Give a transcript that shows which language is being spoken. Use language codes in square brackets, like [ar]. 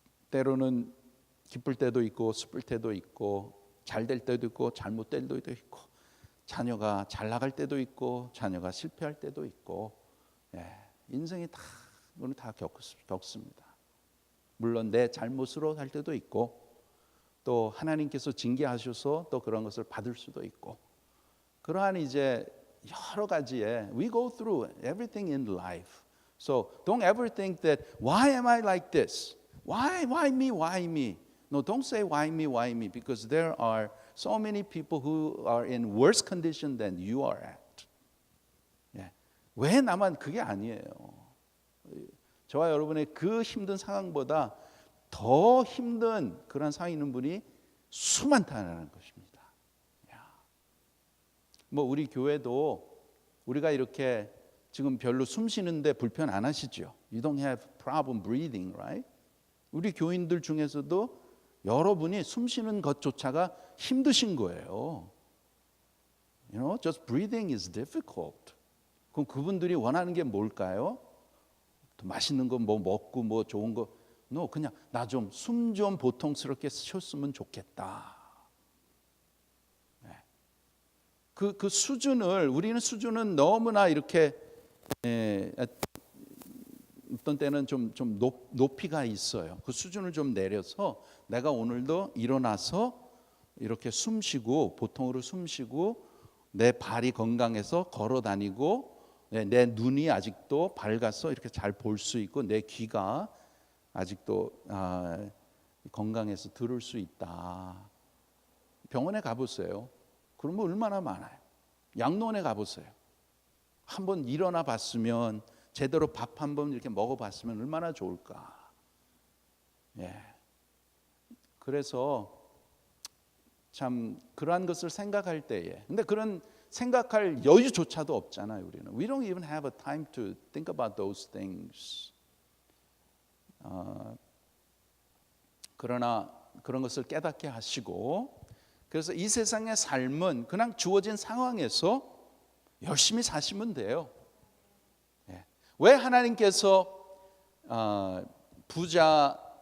[ko] 때로는 기쁠 때도 있고 슬플 때도 있고 잘 될 때도 있고 잘못될 때도 있고 자녀가 잘 나갈 때도 있고 자녀가 실패할 때도 있고, 인생이 다 우리는 다 겪습니다. 물론 내 잘못으로 할 때도 있고 또 하나님께서 징계하셔서 또 그런 것을 받을 수도 있고, 그러한 이제 여러 가지의 we go through everything in life. [en] So don't ever think that why am I like this? Why me? No, don't say why me because there are so many people who are in worse condition than you are at. [ko] 왜 나만, 그게 아니에요. 저와 여러분의 그 힘든 상황보다 더 힘든 그런 상황이 있는 분이 수많다는 것입니다. 뭐 우리 교회도 우리가 이렇게 지금 별로 숨 쉬는데 불편 안 하시죠? [en] You don't have problem breathing, right? [ko] 우리 교인들 중에서도 여러분이 숨 쉬는 것조차가 힘드신 거예요. [en] You know, just breathing is difficult. [ko] 그럼 그분들이 원하는 게 뭘까요? 또 맛있는 거 뭐 먹고 뭐 좋은 거, no, 그냥 나 좀 숨 좀 보통스럽게 쉬었으면 좋겠다. 그 수준을, 우리는 수준은 너무나 이렇게 어떤 때는 좀 높이가 있어요. 그 수준을 좀 내려서 내가 오늘도 일어나서 이렇게 숨 쉬고 보통으로 숨 쉬고 내 발이 건강해서 걸어 다니고 내 눈이 아직도 밝아서 이렇게 잘 볼 수 있고 내 귀가 아직도 건강해서 들을 수 있다. 병원에 가보세요. 그러면 얼마나 많아요. 양로원에 가보세요. 한번 일어나 봤으면 제대로 밥 한번 이렇게 먹어봤으면 얼마나 좋을까. 그래서 참 그러한 것을 생각할 때에, 근데 그런 생각할 여유조차도 없잖아요. [en] 우리는 We don't even have a time to think about those things. [ko] 그러나 그런 것을 깨닫게 하시고, 그래서 이 세상의 삶은 그냥 주어진 상황에서 열심히 사시면 돼요. 왜 하나님께서 부자